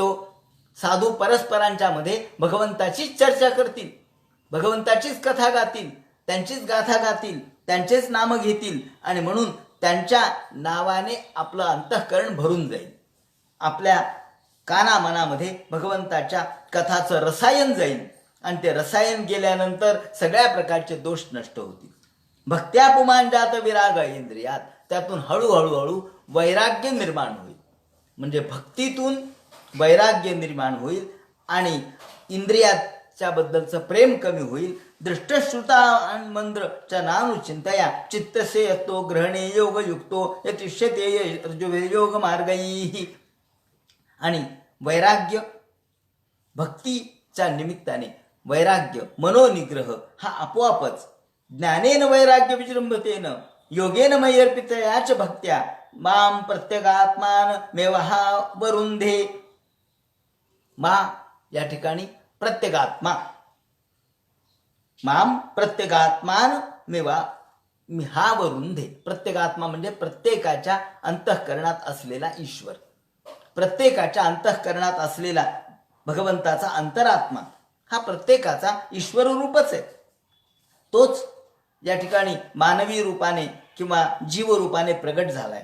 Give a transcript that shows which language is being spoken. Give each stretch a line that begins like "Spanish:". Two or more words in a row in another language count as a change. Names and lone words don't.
Marathi: हो, साधू परस्परांच्या मध्ये भगवंताचीच चर्चा करतील, भगवंताचीच कथा गातील, त्यांचीच गाथा गातील, त्यांचेच नाम घेतील, आणि म्हणून त्यांच्या नावाने आपलं अंतःकरण भरून जाईल. आपल्या कानामनामध्ये भगवंताच्या कथाचं रसायन जाईल, आणि ते रसायन गेल्यानंतर सगळ्या प्रकारचे दोष नष्ट होतील.
Sanskrit: भक्त्या पुमान जात विराग इंद्रियात,
Marathi: त्यातून हळूहळू वैराग्य निर्माण होईल. म्हणजे भक्तीतून वैराग्य निर्माण होईल आणि इंद्रियाच्या बद्दलचं प्रेम कमी होईल.
Sanskrit: दृष्टश्रुता मंद्र च नानुचिंतया चित्तसे यतो ग्रहणे योग युक्तो यतिष्यते योग मार्गैः.
Marathi: आणि वैराग्य, भक्तीच्या निमित्ताने वैराग्य, मनोनिग्रह हा आपोआपच
Sanskrit: ज्ञानेन वैराग्य विजृंभतेन योगेन मय्यर्पितयाच भक्त्या माम प्रत्यगात्मान मेवहा वरुंधे.
Marathi: मा या ठिकाणी प्रत्यगात्मा,
Sanskrit: माम प्रत्यगात्मान मेवा हा वरुंधे.
Marathi: प्रत्यगात्मा म्हणजे प्रत्येकाच्या अंतःकरणात असलेला ईश्वर, प्रत्येकाच्या अंतःकरणात असलेला भगवंताचा अंतरात्मा हा प्रत्येकाचा ईश्वर रूपच आहे. तोच या ठिकाणी मानवी रूपाने किंवा जीव रूपाने प्रगट झालाय.